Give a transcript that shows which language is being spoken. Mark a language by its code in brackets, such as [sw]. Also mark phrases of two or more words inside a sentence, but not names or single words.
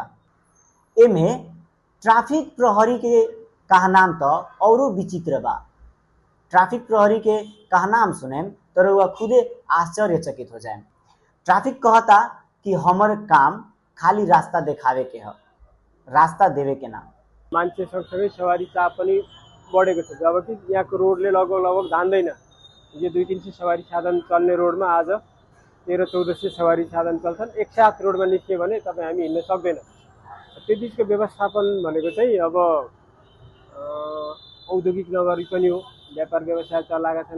[bho] एमे ट्रैफिक प्रहरी के कहनाम तो औरो विचित्र बा। ट्रैफिक प्रहरी के कहनाम सुनेम तो रउआ खुदे आश्चर्यचकित हो जाए। ट्रैफिक कहता कि हमर काम खाली रास्ता देखावे के है, रास्ता देवे के ना। [ne] मान्छे सँगसँगै सवारी चाप पनि बढेको छ, जबकि यहाँको रोडले लगभग धान्दैन। यो 200-300 सवारी साधन चल्ने रोडमा आज 1300-1400 सवारी साधन चल्छन्। एकसाथ रोडमा निस्क्यो भने तपाईँ हामी हिँड्न सक्दैन। त्यो बिचको व्यवस्थापन भनेको चाहिँ अब औद्योगिक नगरी पनि हो, व्यापार व्यवसाय चलाएका छन्।